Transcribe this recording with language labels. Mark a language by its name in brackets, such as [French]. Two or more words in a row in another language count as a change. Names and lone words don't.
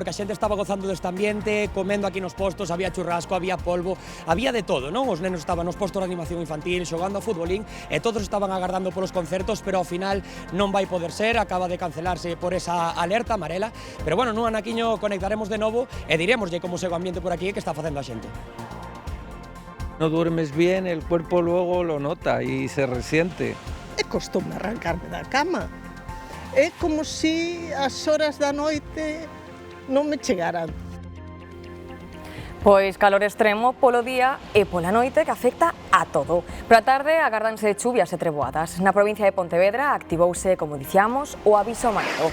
[Galician] Porque a xente estaba gozando deste ambiente, comendo aquí nos postos, había churrasco, había polvo, había de todo, non? Os nenos estaban nos postos de animación infantil, xogando a futbolín, e todos estaban agardando polos concertos, pero ao final non vai poder ser, acaba de cancelarse por esa alerta amarela, pero bueno, nun anaquiño conectaremos de novo e diremoslle como segue o ambiente por aquí e que está facendo a xente. [Spanish] No duermes bien, el cuerpo luego lo nota y se resiente. [Galician] É costume arrancarme da cama. É como se as horas da noite non me chegaran. Pois calor extremo polo día e pola noite que afecta a todo. Pola tarde agárdanse chuvias e treboadas. Na provincia de Pontevedra activouse, como dicíamos, o aviso amarelo.